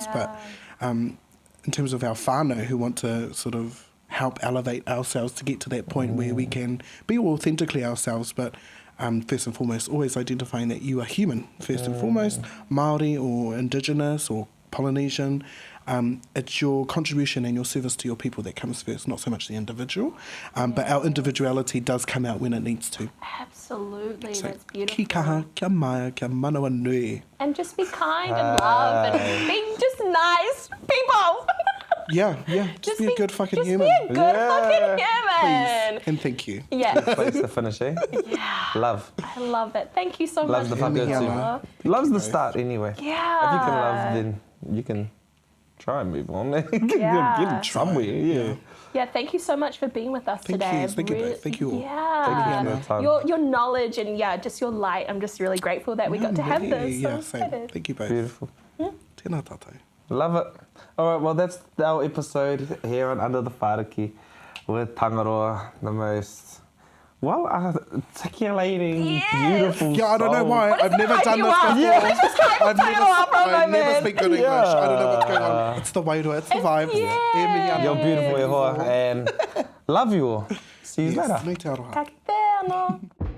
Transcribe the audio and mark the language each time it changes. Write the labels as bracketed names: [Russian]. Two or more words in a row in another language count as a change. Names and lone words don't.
[English] But in terms of our whānau who want to sort of help elevate ourselves to get to that point where we can be authentically ourselves, but first and foremost, always identifying that you are human, first and foremost, Māori or Indigenous or Polynesian. It's your contribution and your service to your people that comes first, not so much the individual. But our individuality does come out when it needs to. Absolutely, So, that's beautiful. [Māori] ki kaha, kia maia, kia manawa nui. [English] And just be kind and love and be just nice people. Just be a good fucking human. Just be a good fucking human. Please, and thank you. Yes. Place to finish, eh? Yeah. Love. I love it. Thank you so Love's much. the fucker Paula. too. Love's the start anyway. Yeah. If you can love, then you can try and move on. Yeah. Get somewhere, Yeah, thank you so much for being with us today. Thank you. Thank you all. Yeah. Thank you for the time. Your knowledge and just your light. I'm just really grateful that we got to have this. Yeah, So same. excited. Thank you both. Beautiful. [Māori] Tēnā tātou. [English] Love it. All right, well, that's our episode here on Under the Whāriki with Tangaroa, the most, articulating, beautiful Yeah, I don't know soul. why. I've never done this before. I've never speak good English. I don't know what's going on. It's the wairua, it's the vibe. You're beautiful, [Māori] e hoa, [English] and love you all. See you later. [Māori] Nui te aroha. Ka kite anō.